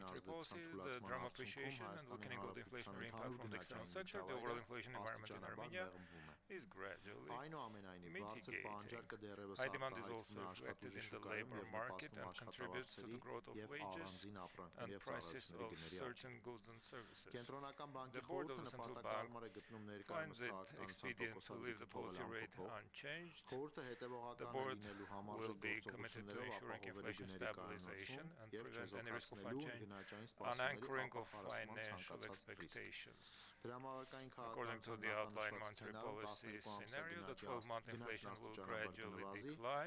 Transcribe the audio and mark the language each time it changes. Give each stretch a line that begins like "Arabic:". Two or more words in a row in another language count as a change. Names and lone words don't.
Armenian: ազդեցության թուլացման արդյունքում Հայաստանի Հանրապետության ընդհանուր գնաճային միջավայրը աստիճանաբար մեղմվում է։ Այնուամենայնիվ, բարձր պահանջարկը դեռևս արտահայտվում է աշխատուժի շուկայում եւ նպաստում աշխատավարձերի եւ առանձին ապրանքների եւ ծառայությունների գների աճին։ Կենտրոնական բանկի խորհուրդը նպատակարար է գտնում ներկայումս քաղաքականության տոկոսադրույքը թողնել ամփոփող։ Խորհուրդը հետեւող
English: The board will be committed to ensuring inflation stabilization and prevent any risk of unanchoring of financial expectations. According to the outlined monetary policy scenario, the 12-month inflation will gradually decline.